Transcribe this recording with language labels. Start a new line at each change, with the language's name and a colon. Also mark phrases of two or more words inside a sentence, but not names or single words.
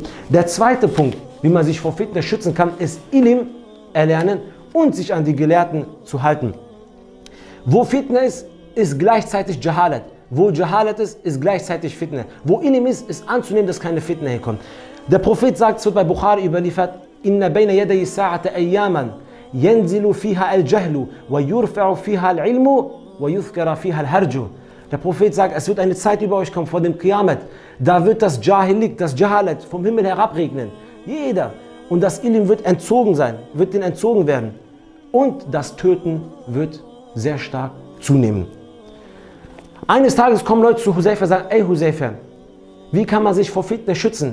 German: Der zweite Punkt, wie man sich vor Fitness schützen kann, ist Ilm erlernen und sich an die Gelehrten zu halten. Wo Fitna ist, ist gleichzeitig Jahalat. Wo Jahalat ist, ist gleichzeitig Fitna. Wo Ilm ist anzunehmen, dass keine Fitna herkommt. Der Prophet sagt, es wird bei Bukhari überliefert,
Arabic: إن بين يدي الساعة أياما ينزل فيها الجهل ويرفع فيها العلم ويكثر فيها الهرج.
German: Der Prophet sagt, es wird eine Zeit über euch kommen vor dem Qiyamat. Da wird das Jahilik, das Jahalat vom Himmel herabregnen. Jeder. Und das Ilm wird entzogen sein, wird denen entzogen werden. Und das Töten wird sehr stark zunehmen. Eines Tages kommen Leute zu Huzaifa und sagen, ey Huzaifa, wie kann man sich vor Fitna schützen?